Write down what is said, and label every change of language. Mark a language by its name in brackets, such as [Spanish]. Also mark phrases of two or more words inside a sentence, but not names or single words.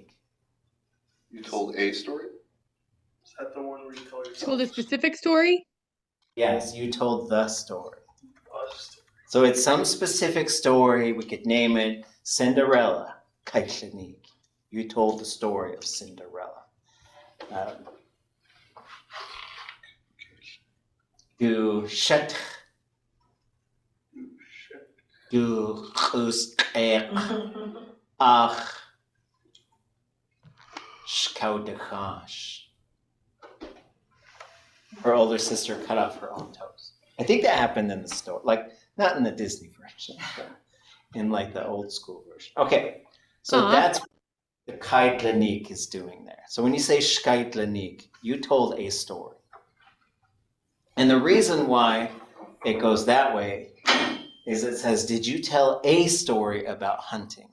[English] You told a story? Is that the one where you tell yourself? Told a specific story? Yes, you told the story. Us. So it's some specific story. We could name it Cinderella, kaixanik. You told the story of Cinderella. [Tlingit] Du shat. Du ʼáak. Ach. Shkaudechash. [English] Her older sister cut off her own toes. I think that happened in the story, like not in the Disney version, but in like the old school version. Okay, so that's what the kaitlanik is doing there. So when you say shkaitlanik, you told a story. And the reason why it goes that way is it says, did you tell a story about hunting?